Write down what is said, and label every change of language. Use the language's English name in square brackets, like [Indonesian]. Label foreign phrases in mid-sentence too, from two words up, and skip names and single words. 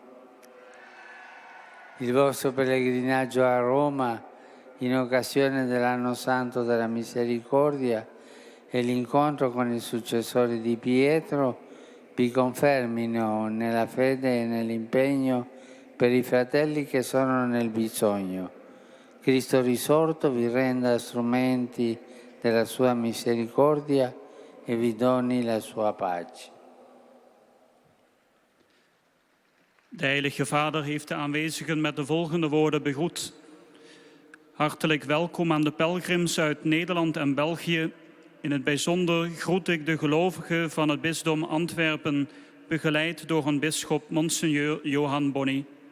[Italian] Il vostro pellegrinaggio a Roma in occasione dell'anno santo della misericordia e l'incontro con il successore di Pietro vi confermino nella fede e nell'impegno per i fratelli che sono nel bisogno. Cristo risorto vi renda strumenti della sua misericordia e vi doni la sua pace. [Dutch] De Heilige Vader heeft de aanwezigen met de volgende woorden begroet. Hartelijk welkom aan de pelgrims uit Nederland en België. In het bijzonder groet ik de gelovigen van het bisdom Antwerpen, begeleid door een bisschop, Monseigneur Johan Bonny.